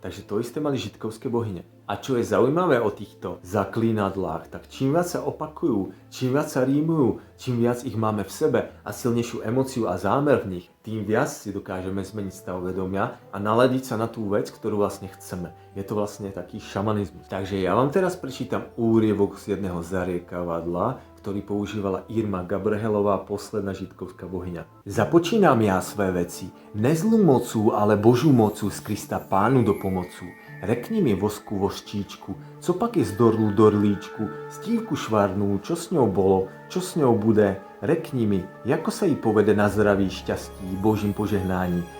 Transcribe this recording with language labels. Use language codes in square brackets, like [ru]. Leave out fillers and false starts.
[sk] Takže to isté mali žitkovské bohyne. A čo je zaujímavé o týchto zaklínadlách, tak čím viac sa opakujú, čím viac sa rímujú, čím viac ich máme v sebe a silnejšiu emóciu a zámer v nich, tým viac si dokážeme zmeniť stav vedomia a naladiť sa na tú vec, ktorú vlastne chceme. Je to vlastne taký šamanizmus. Takže ja vám teraz prečítam úryvok z jedného zariekavadla, ktorý používala Irma Gabrhelová, posledná žitkovská bohyňa. [cs] Započínam ja své veci, ne zlú mocu, ale Božú mocu z Krista Pánu do pomocu. Rekni mi vosku voščíčku, co pak je z dorlu dorlíčku, stívku švarnú, čo s ňou bolo, čo s ňou bude. Rekni mi, ako sa jí povede na zdraví, šťastí, Božím požehnání.